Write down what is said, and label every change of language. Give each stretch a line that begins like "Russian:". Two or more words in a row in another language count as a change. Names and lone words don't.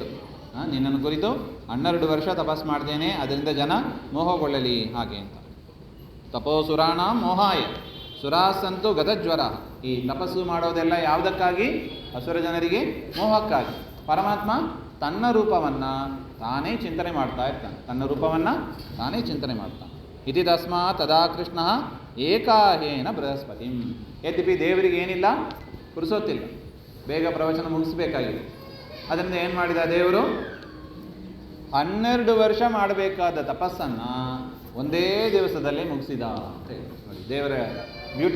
Kannada: ನಿನ್ನನ್ನು ಕುರಿತು 12 ವರ್ಷ ತಪಸ್ ಮಾಡ್ತೇನೆ, ಅದರಿಂದ ಜನ ಮೋಹಗೊಳ್ಳಲಿ ಹಾಗೆ ಅಂತ.
Sanskrit: ತಪೋಸುರಾಣ ಮೋಹಾಯ ಸುರಾಸಂತು ಗತಜ್ವರ.
Kannada: ಈ ತಪಸ್ಸು ಮಾಡೋದೆಲ್ಲ ಯಾವುದಕ್ಕಾಗಿ? ಅಸುರ ಜನರಿಗೆ ಮೋಹಕ್ಕಾಗಿ. ಪರಮಾತ್ಮ ತನ್ನ ರೂಪವನ್ನು ತಾನೇ ಚಿಂತನೆ ಮಾಡ್ತಾ ಇರ್ತಾನೆ. ತನ್ನ ರೂಪವನ್ನು ತಾನೇ ಚಿಂತನೆ ಮಾಡ್ತಾನೆ.
Sanskrit: ಇತಿ ತಸ್ಮಾತ್ ತದಾ ಕೃಷ್ಣ ಏಕಾಹೇನ ಬೃಹಸ್ಪತಿ.
Kannada: ಯದ್ಯಪಿ ದೇವರಿಗೆ ಏನಿಲ್ಲ, ಪುರುಸೊತ್ತಿಲ್ಲ, ಬೇಗ ಪ್ರವಚನ ಮುಗಿಸ್ಬೇಕಾಗಿದೆ. ಅದರಿಂದ ಏನು ಮಾಡಿದ ದೇವರು? 12 ವರ್ಷ ಮಾಡಬೇಕಾದ ತಪಸ್ಸನ್ನು ಒಂದೇ ದಿವಸದಲ್ಲೇ ಮುಗಿಸಿದ ಅಂತ ಹೇಳಿ ನೋಡಿ ದೇವರ ಬ್ಯೂಟಿ.